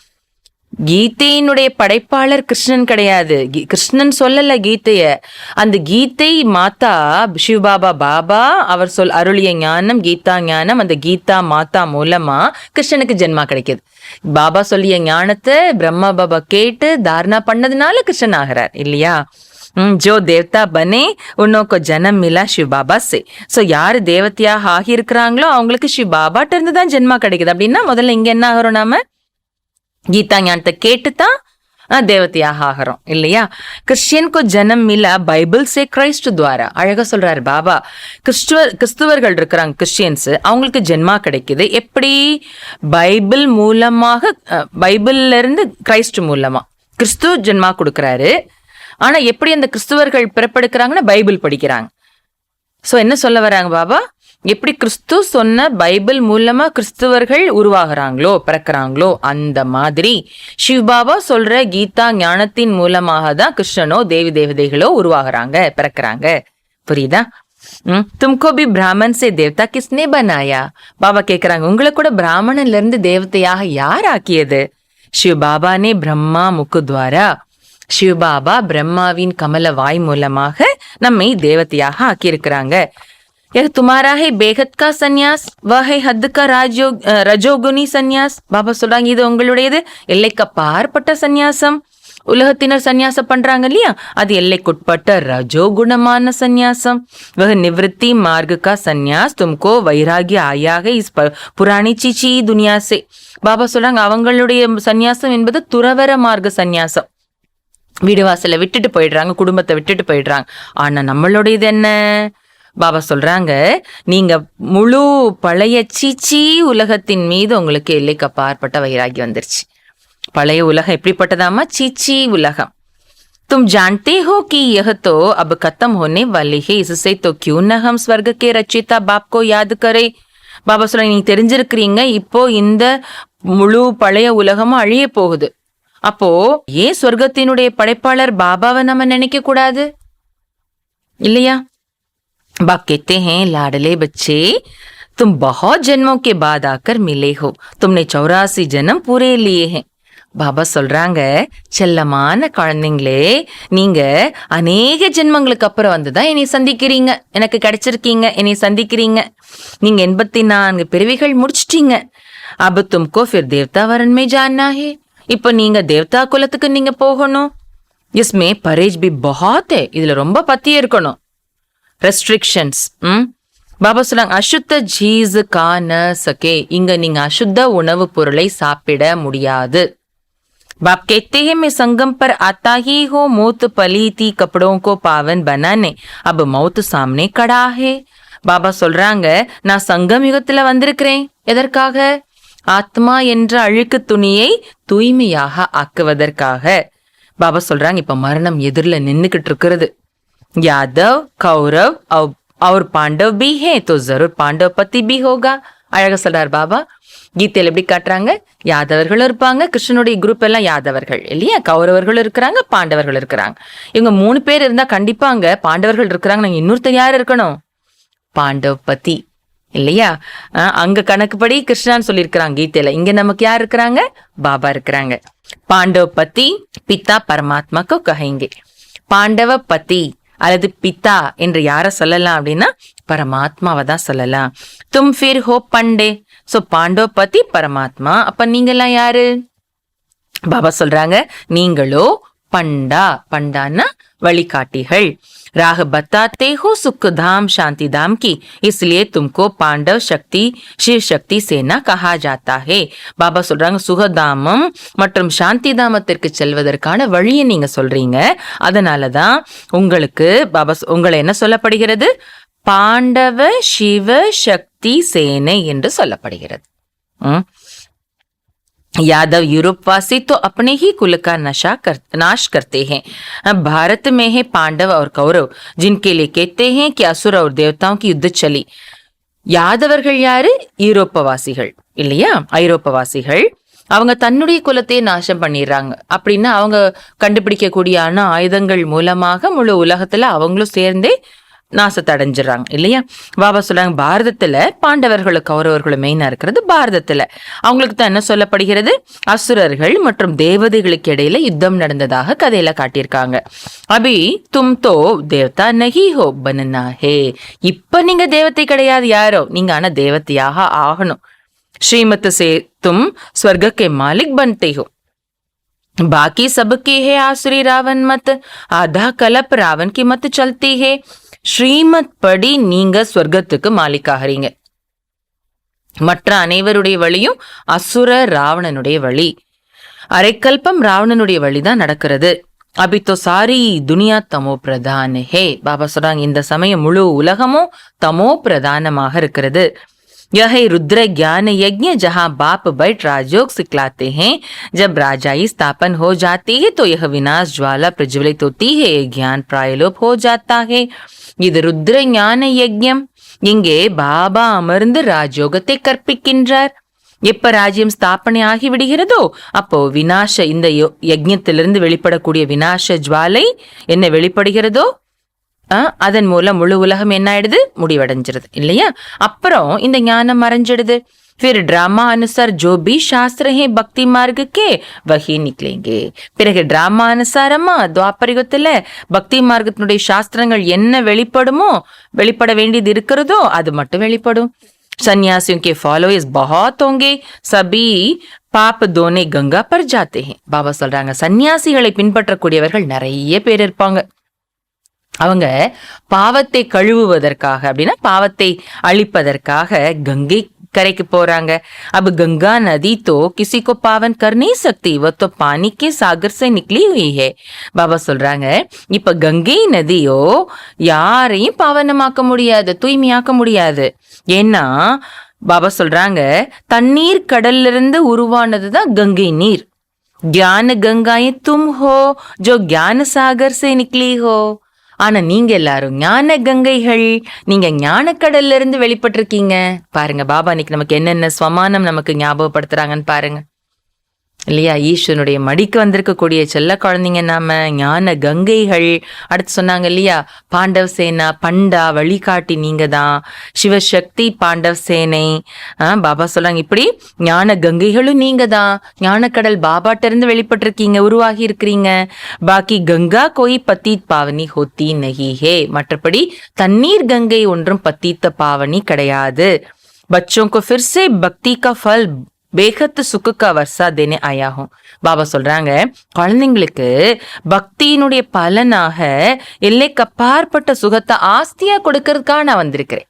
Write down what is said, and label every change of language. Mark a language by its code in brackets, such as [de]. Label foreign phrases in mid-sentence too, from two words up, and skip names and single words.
[ta] கீதையினுடைய படைப்பாளர் கிருஷ்ணன் கிடையாது, கிருஷ்ணன் சொல்லல கீதைய. அந்த கீதை மாதா சிவபாபா பாபா அவர் அருளிய ஞானம், கீதா ஞானம், அந்த கீதா மாதா மூலமா கிருஷ்ணனுக்கு ஜென்மா கிடைக்குது. பாபா சொல்லிய ஞானத்தை பிரம்மா பாபா கேட்டு தாரணா பண்ணதுனால கிருஷ்ணன் ஆகிறார் இல்லையா? [hi] जो देवता बने उनको जन्म मिला शिव बाबा से. [ta] सो யாரு தேவதையாக ஆகியிருக்கிறாங்களோ அவங்களுக்கு சிவ பாபாட்ட இருந்து தான் ஜென்மா கிடைக்குது. அப்படின்னா முதல்ல இங்க என்ன ஆகிறோம்? நாம கீதா ஞானத்தை கேட்டுதான் தேவதையாக ஆகிறோம் இல்லையா? [hi] கிறிஸ்டியன் को जन्म मिला பைபிள் से கிரைஸ்ட் द्वारा. [ta] அழகா சொல்றாரு பாபா. கிறிஸ்துவர்கள் இருக்கிறாங்க, கிறிஸ்டியன்ஸ், அவங்களுக்கு ஜென்மா கிடைக்குது. எப்படி? பைபிள் மூலமாக, பைபிள்ல இருந்து கிரைஸ்ட் மூலமா கிறிஸ்து ஜென்மா கொடுக்கறாரு. ஆனா எப்படி அந்த கிறிஸ்துவர்கள் பிறப்பெடுக்கிறாங்கன்னா பைபிள் படிக்கிறாங்க. சோ என்ன சொல்ல வராங்க பாபா? எப்படி கிறிஸ்து சொன்ன பைபிள் மூலமா கிறிஸ்துவர்கள் உருவாகிறாங்களோ, பிறக்கிறாங்களோ, அந்த மாதிரி சிவபாபா சொல்ற கீதா ஞானத்தின் மூலமாக தான் கிருஷ்ணனோ தேவி தேவதைகளோ உருவாகிறாங்க, பிறக்கிறாங்க. புரியுதா? [hi] तुमको भी ब्राह्मण से देवता किसने बनाया. [ta] பாபா கேக்குறாங்க, உங்களை கூட பிராமணன்ல இருந்து தேவதையாக யார் ஆக்கியது? [hi] शिव बाबा ने ब्रह्मा मुख द्वारा. [ta] சிவபாபா பிரம்மாவின் கமல வாய் மூலமாக நம்மை தேவதையாக ஆக்கியிருக்கிறாங்க. [hi] यह तुम्हारा है बेहद का சந்நியாஸ், वह है हद का रजोगुणी संन्यास. [ta] பாபா சொல்றாங்க இது உங்களுடையது எல்லைக்கு அப்பாற்பட்ட சந்நியாசம். உலகத்தினர் சந்நியாசம் பண்றாங்க இல்லையா, அது எல்லைக்குட்பட்ட ரஜோகுணமான சந்நியாசம். [hi] वह निवृत्ति मार्ग का संन्यास तुमको वैराग्य आया है इस पुरानी चीची दुनिया से. [ta] பாபா சொல்றாங்க அவங்களுடைய சந்நியாசம் என்பது துறவர மார்க்க சந்நியாசம். வீடு வாசலை விட்டுட்டு போயிடுறாங்க, குடும்பத்தை விட்டுட்டு போயிடுறாங்க. ஆனா நம்மளுடையது என்ன? பாபா சொல்றாங்க நீங்க முழு பழைய சீச்சி உலகத்தின் மீது உங்களுக்கு எல்லைக்கு அப்பாற்பட்ட வைராகியம் வந்துருச்சு. பழைய உலகம் எப்படிப்பட்டதாமா? சீச்சி உலகம். [hi] तुम जानते हो कि यह तो अब खत्म होने वाली है, इससे तो क्यों न हम स्वर्ग के रचिता बाप को याद करें. [ta] பாபா சொல்ல நீங்க தெரிஞ்சிருக்கிறீங்க இப்போ இந்த முழு பழைய உலகமும் அழிய போகுது. அப்போ ஏன் சொர்க்கத்தினுடைய படைப்பாளர் பாபாவை நம்ம நினைக்க கூடாது இல்லையா? [hi] बाप कहते हैं लाडले बच्चे तुम बहुत जन्मों के बाद आकर मिले हो, तुमने 84 जन्म पूरे लिए हैं. [ta] பாபா சொல்றாங்க செல்லமான குழந்தைங்களே, நீங்க அநேக ஜென்மங்களுக்கு அப்புறம் வந்துதான் என்னை சந்திக்கிறீங்க, எனக்கு கிடைச்சிருக்கீங்க, என்னை சந்திக்கிறீங்க. நீங்க 84 பிறவிகள் முடிச்சிட்டீங்க. [hi] अब तुमको फिर देवता वरण में जानना है. [ta] இப்ப நீங்க தேவதா குலத்துக்கு நீங்க போகணும். [hi] इसमें परहेज भी बहुत है, [ta] இதுல ரொம்ப பத்தியே இருக்கணும். ரெஸ்ட்ரிக்ஷன்ஸ். பாபா சொல்றாங்க [hi] अशुद्ध चीज़ खा न सके, [ta] இங்க நீங்க அசுத்த உணவு பொருளை சாப்பிட முடியாது. [hi] बाप कहते हैं मैं संगम पर आता ही हो, मौत पलीती कपड़ों को पावन बनाने, अब मौत सामने खड़ा है. [ta] பாபா சொல்றாங்க நான் சங்கம் யுகத்துல வந்திருக்கிறேன். எதற்காக? ஆத்மா என்ற அழுக்கு துணியை தூய்மையாக ஆக்குவதற்காக. பாபா சொல்றாங்க இப்ப மரணம் எதிரில நின்னுக்கிட்டு இருக்கிறது. [hi] यादव कौरव और पांडव भी है तो जरूर पांडव पति भी होगा. [ta] அழக சொல்றார் பாபா. கீதையில எப்படி காட்டுறாங்க? யாதவர்கள் இருப்பாங்க, கிருஷ்ணனுடைய குரூப் எல்லாம் யாதவர்கள் இல்லையா, கௌரவர்கள் இருக்கிறாங்க, பாண்டவர்கள் இருக்கிறாங்க. இவங்க 3 பேர் இருந்தா கண்டிப்பாங்க பாண்டவர்கள் இருக்கிறாங்க. நாங்க இன்னொருத்தர் யார் இருக்கணும்? பாண்டவ பதி இல்லையா? அங்க கணக்குப்படி கிருஷ்ணான்னு சொல்லியிருக்கிறாங்க கீதையில. இங்க நமக்கு யார் இருக்கிறாங்க? பாபா இருக்கிறாங்க. [hi] पांडव पति पिता परमात्मा को कहेंगे. [ta] பாண்டவ பதி அல்லது பிதா என்று யார சொல்லலாம் அப்படின்னா பரமாத்மாவை தான் சொல்லலாம். [hi] तुम फिर हो पंडे सो पांडव पति परमात्मा. [ta] அப்ப நீங்கெல்லாம் யாரு? பாபா சொல்றாங்க நீங்களோ பண்டா. பண்டான்னா வழிகாட்டிகள். [hi] राह बताते हो सुख धाम शांति धाम की, इसलिए तुमको पांडव शक्ति शिव शक्ति सेना कहा जाता है. [ta] பாபா சொல்றாங்க சுகதாமம் மற்றும் சாந்தி தாமத்திற்கு செல்வதற்கான வழியை நீங்க சொல்றீங்க, அதனாலதான் உங்களுக்கு பாபா உங்களை என்ன சொல்லப்படுகிறது? பாண்டவ சிவ சக்தி சேனை என்று சொல்லப்படுகிறது. [hi] यादव यूरोपवासी तो अपने ही कुल का नाश करते हैं. भारत में है पांडव और कौरव, जिनके लिए कहते हैं कि असुर और देवताओं की युद्ध चली. [ta] யாதவர்கள் யாரு? யூரோப்பவாசிகள் இல்லையா, ஐரோப்பவாசிகள். அவங்க தன்னுடைய குலத்தை நாசம் பண்ணிடுறாங்க. அப்படின்னா அவங்க கண்டுபிடிக்கக்கூடிய ஆயுதங்கள் மூலமாக முழு உலகத்துல அவங்களும் சேர்ந்தே நாசத்தை அடைஞ்சிடறாங்க இல்லையா. பாபா சொல்றாங்க பாரதத்துல பாண்டவர்களும் கௌரவர்களும் மெயினா இருக்கிறது பாரதத்துல. அவங்களுக்கு தான் என்ன சொல்லப்படுகிறது? அசுரர்கள் மற்றும் தேவதைகளுக்கு இடையில யுத்தம் நடந்ததாக கதையில காட்டியிருக்காங்க. [hi] अभी तुम तो देवता नहीं हो बनना है. [ta] இப்ப நீங்க தேவதை கிடையாது யாரோ, நீங்க ஆனா தேவதையாக ஆகணும். [hi] श्रीमत से तुम स्वर्ग के मालिक बनते हो, बाकी सबके है आसुरी रावण मत, आधा कलप रावण की मत चलती है. [ta] ஸ்ரீமத் படி நீங்க ஸ்வர்க்கத்துக்கு மாலிக்காகிறீங்க. மற்ற அனைவருடைய வழியும் அசுர ராவணனுடைய வழி. அரைக்கல்பம் ராவணனுடைய வழிதான் நடக்கிறது. [hi] अभी तो सारी दुनिया तमो प्रधान है. [ta] பாபா சொல்றாங்க இந்த சமயம் முழு உலகமும் தமோ பிரதானமாக இருக்கிறது. [hi] यह है रुद्र ज्ञान यज्ञ जहाँ बाप बैठ राजयोग सिखलाते हैं. जब राजाई स्थापन हो जाती है तो यह विनाश ज्वाला प्रज्वलित होती है, ज्ञान प्रायलोप हो जाता है. [ta] இது ருத்ர ஞான யஜ்யம். இங்கே பாபா அமர்ந்து ராஜயோகத்தை கற்பிக்கின்றார். எப்ப ராஜ்யம் ஸ்தாபனை ஆகி விடுகிறதோ அப்போ வினாச இந்த யஜ்யத்திலிருந்து வெளிப்படக்கூடிய வினாச ஜுவாலை என்ன வெளிப்படுகிறதோ அதன் மூலம் முழு உலகம் என்ன ஆயிடுது? முடிவடைஞ்சிருது இல்லையா. அப்புறம் இந்த ஞானம் மறைஞ்சிடுது. [hi] फिर ड्रामा अनुसार जो भी शास्त्र हैं भक्ति मार्ग के वही निकलेंगे. [ta] பிறகு டிராமா அனுசாரமா துவாபரிகத்துல பக்தி மார்க்கத்தினுடைய சாஸ்திரங்கள் என்ன வெளிப்பட வேண்டியது இருக்கிறதோ அது மட்டும் வெளிப்படும். [hi] सन्यासियों के फॉलोअर्स बहुत होंगे, सभी पाप धोने गंगा पर जाते हैं. [ta] பாபா சொல்றாங்க சன்னியாசிகளை பின்பற்றக்கூடியவர்கள் நிறைய பேர் இருப்பாங்க. அவங்க பாவத்தை கழுவுவதற்காக, அப்படின்னா பாவத்தை அழிப்பதற்காக கங்கை கரைக்கு போறாங்க. [hi] अब गंगा नदी तो किसी को पावन कर नहीं सकती, वो तो पानी के सागर से निकली हुई है. [ta] பாபா சொல்றாங்க இப்ப கங்கை நதியோ யாரையும் பாவனமாக்க முடியாது, தூய்மையாக்க முடியாது. ஏன்னா பாபா சொல்றாங்க தண்ணீர் கடல்ல இருந்து உருவானதுதான் கங்கை நீர். [hi] ज्ञान गंगाए तुम हो जो ज्ञान सागर से निकली हो. [ta] ஆனா நீங்க எல்லாரும் ஞான கங்கைகள், நீங்க ஞான கடல்ல இருந்து வெளிப்பட்டிருக்கீங்க. பாருங்க பாபா இன்னைக்கு நமக்கு என்னென்ன ஸ்வமானம் நமக்கு ஞாபகப்படுத்துறாங்கன்னு பாருங்க இல்லையா. ஈஸ்வரனுடைய மடிக்கு வந்திருக்கக்கூடிய செல்ல குழந்தைங்க நாம, ஞான கங்கைகள். அடுத்து சொன்னாங்க இல்லையா பாண்டவ சேனா பண்டா வழிகாட்டி நீங்க தான், சிவசக்தி பாண்டவ சேனை. பாபா சொல்றாங்க இப்படி ஞான கங்கைகளும் நீங்க தான், ஞானக்கடல் பாபாட்ட இருந்து வெளிப்பட்டிருக்கீங்க, உருவாகி இருக்கிறீங்க. [hi] बाकी गंगा कोई पतित पावनी होती नहीं है. [ta] மற்றபடி தண்ணீர் கங்கை ஒன்றும் பத்தீத்த பாவனி கிடையாது. [hi] बच्चों को फिर से भक्ति का फल बेहद सुख का वर्षा देने आया हूं. [ta] பாபா சொல்றாங்க குழந்தைங்களுக்கு பக்தியினுடைய பலனாக எல்லைக்கு அப்பாற்பட்ட சுகத்தை ஆஸ்தியா கொடுக்கறதுக்காக நான் வந்திருக்கிறேன்.